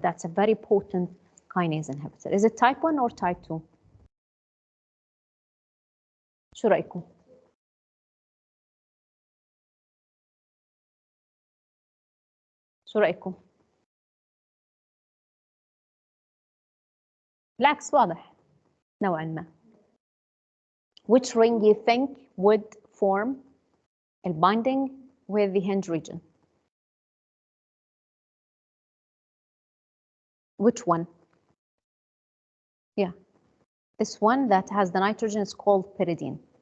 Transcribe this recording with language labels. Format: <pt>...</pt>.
<en>That's a very potent kinase inhibitor. Is it type 1 or type 2?</en> <ar>شو رأيكم؟ شو رأيكم؟ بالعكس واضح نوعا ما.</ar> <en>Which ring you think would form a binding with the hinge region? Which one? Yeah, this one that has the nitrogen is called pyridine.</en>